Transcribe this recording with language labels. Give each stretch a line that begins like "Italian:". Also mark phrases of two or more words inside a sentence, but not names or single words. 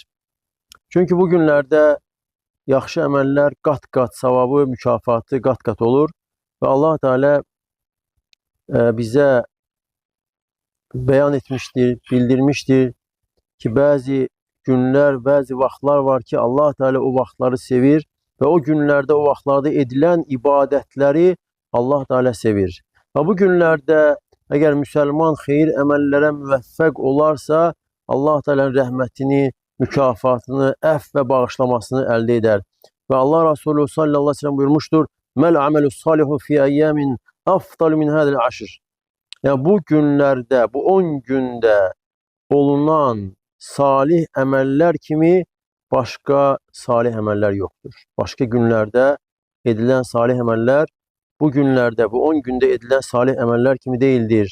Azerbaijani: Çünki bu günlərdə yaxşı əməllər qat-qat savabı, mükafatı qat-qat olur və Allah Teala bizə bəyan etmişdir, bildirmişdir ki, bəzi günlər, bəzi vaxtlar var ki, Allah Teala o vaxtları sevir və o günlərdə, o vaxtlarda edilən ibadətləri Allah Teala sevir. Və bu günlərdə əgər müsəlman xeyir əməllərə müvəffəq olarsa, Allah Teala'nın rəhmətini, mükafatını, əfv və bağışlamasını əldə edər. Və Allah Resulü
Arabic: صلى الله عليه وسلم
Azerbaijani: buyurmuşdur:
Arabic: "ما العمل الصالح في أيام أفضل من هذه العشر."
Azerbaijani: Yəni, bu günlərdə, bu 10 gündə olunan salih əməllər kimi başqa salih əməllər yoxdur. Başqa günlərdə edilən salih əməllər bu günlərdə, bu 10 gündə edilən salih əməllər kimi deyildir.